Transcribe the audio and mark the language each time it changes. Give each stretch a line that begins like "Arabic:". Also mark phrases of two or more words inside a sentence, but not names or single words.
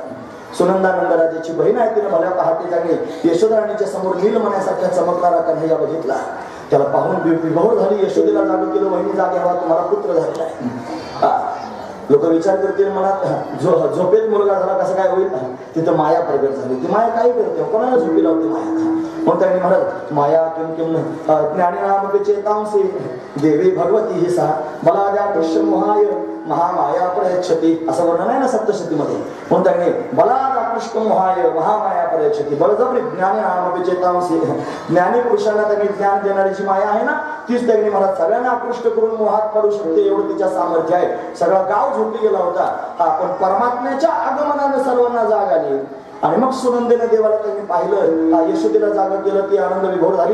Marathi: सुनंदा नंदराजाची बहीण आहे. तिने भल्या पहाटे त्यांनी यशोदा राणीच्या समोर नीलमण्यासारख्या चमकणारा कन्हैया बघितला. त्याला पाहून विभोर झाली. यशोदेला जागू केलं, वहिनी जागे व्हा, तुम्हाला पुत्र झालेला आहे. लोक विचार करतील मनात झोपेत मुलगा झाला कसं काय होईल? तिथं माया प्रगट झाली. ती माया काय करते? कोणाला झोपी लावते माया? मग त्यांनी महाराज
Sanskrit: माया किम किम ज्ञानी नाम चेतांसी देवी भगवती ही सा बलाद्या कृष्ण मोहाय महामाया प्रयच्छती
Marathi: असं वर्णन आहे ना सप्तशतीमध्ये. म्हणून त्यांनी
Sanskrit: बलाद्या कृष्ण मोहाय महामाया प्रयच्छती
Marathi: बळजबरी
Sanskrit: ज्ञानी नाम चेतांसी
Marathi: ज्ञानी पुरुषांना त्यांनी ज्ञान देणारी जी माया आहे ना तीच त्यांनी महाराज सगळ्यांना आकृष्ट करून मोहात पडू शकते एवढं तिच्या सामर्थ्य आहे. सगळा गाव झोपी गेला होता. पण परमात्म्याच्या आगमनाने सर्वांना जाग आली. आणि मग सुनंदेने देवाला त्यांनी पाहिलं. यशोदेला जागा केलं. ती आनंद विभोर झाली.